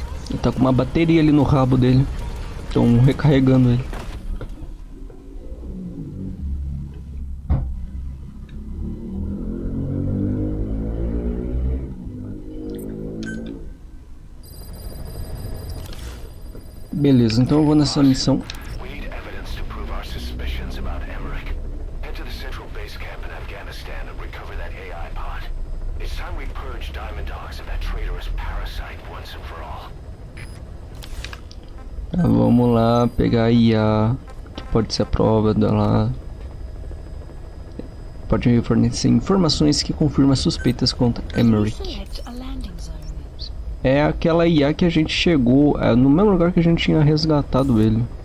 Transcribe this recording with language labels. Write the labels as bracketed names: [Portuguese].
[Portuguese] Ele tá com uma bateria ali no rabo dele. Estão recarregando ele. Beleza, então eu vou nessa missão. [English] We need evidence to prove our suspicions about Emmerich. Head to the central base camp in Afghanistan and recover that AI pod. It's time we purge Diamond Dogs of that traitorous parasite once and for all. [Portuguese] Vamos lá pegar a IA, que pode ser a prova dela. Pode me fornecer informações que confirmam suspeitas contra Emmerich. [English] Select a landing zone. [Portuguese] É aquela IA que a gente chegou no mesmo lugar que a gente tinha resgatado ele.